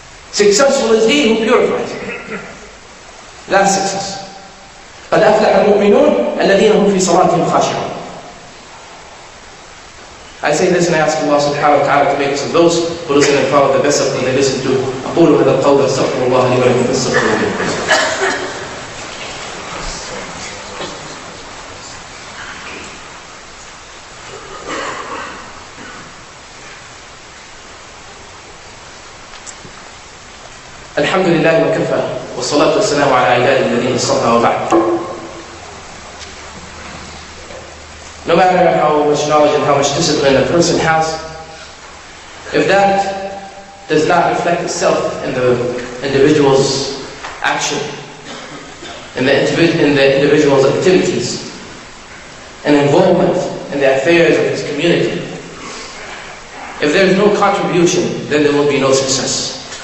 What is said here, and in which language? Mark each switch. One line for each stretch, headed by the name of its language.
English: Successful is he who purifies it. That's success.
Arabic: قَدْ أَفْلَحَ الْمُؤْمِنُونَ الَّذِينَ هُمْ فِي صَلَاتِهِمْ خَاشِعُونَ.
English: I say this and I ask Allah subhanahu wa ta'ala to make us of those who listen and follow the best of what they listen to.
Arabic: أقول هذا القول أستغفر الله لي ولكم فاستغفروه. الحمد لله وكفى والصلاة والسلام على عباده الذين اصطفى وبعد.
English: No matter how much knowledge and how much discipline a person has, if that does not reflect itself in the individual's action, in the individual's activities, and involvement in the affairs of his community, if there is no contribution, then there will be no success.